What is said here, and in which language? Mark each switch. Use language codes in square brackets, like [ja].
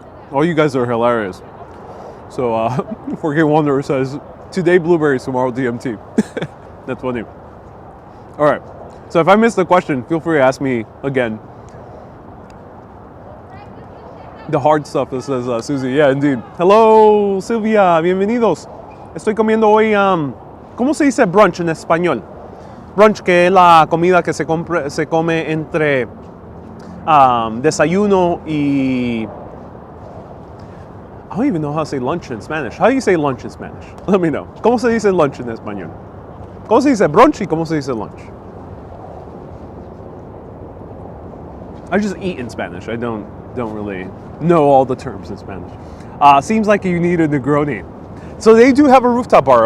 [en] Oh, you guys are hilarious. So, 4K Wanderer says, today blueberries, tomorrow DMT. That's funny. All right. So if I missed the question, feel free to ask me again. The hard stuff, that says Susie. Yeah, indeed. Hello, Silvia. [es] Bienvenidos. Estoy comiendo hoy, ¿cómo se dice brunch en español? Brunch, que es la comida que se come entre desayuno y... [en] I don't even know how to say lunch in Spanish. How do you say lunch in Spanish? Let me know. [es] ¿Cómo se dice lunch en español? ¿Cómo se dice brunch y cómo se dice lunch? [en] I just eat in Spanish. I don't really know all the terms in Spanish. Seems like you need a Negroni. So they do have a rooftop bar.